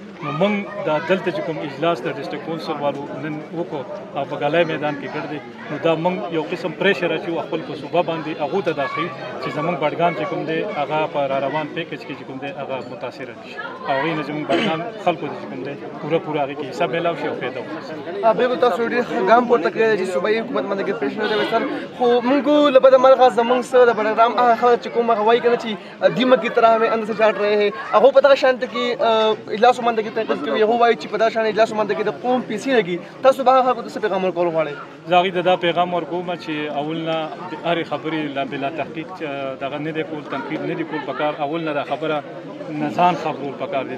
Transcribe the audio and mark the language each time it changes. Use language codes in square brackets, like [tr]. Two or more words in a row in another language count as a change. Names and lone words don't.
[ps] نو موږ دا دلته چې کوم اجلاس د [en] district council [ps] والو نن وکړو او په ګلای میدان کې کړ دی، نو دا موږ یو قسم پریشر اچو خپل په صوبه باندې هغو ته دا ښیو چې زموږ بډګام چې کوم دی هغه په را روان پیکج کې چې کوم دی هغه متاثره نه شي او هغې نه زموږ بډګام خلکو ته چې کوم دی پوره هغې کې حساب میلاو شي او فایده وکړي. بالکل تاسو ډېر ښه ګام پورته کړی دی چې صوبایي حکومت باندې کې پریشر دی سر، خو موږ له بده مرغه زموږ څه د بډګرام هغه خلک چې کوم هغه وایي که نه چې [ur] دیمه کی طرح ہمیں اندر سے چاٹ رہے ہیں، [ps] هغو په دغه شانته کې اجلاسو باندې کې تنقید کوي. هغو وایي چې په دغه شان اجلاسو باندې کې د قوم پیسې لګي. تاسو به هغه خلکو ته څه پیغام ورکول غواړئ؟ زه هغې ته دا پیغام ورکوم چې اول نه د هرې خبرې بلا تحقیق دغه نه دی کول، تنقید نه دی کول پکار. اول نه دا خبره نه ځان خبرول پکار دی.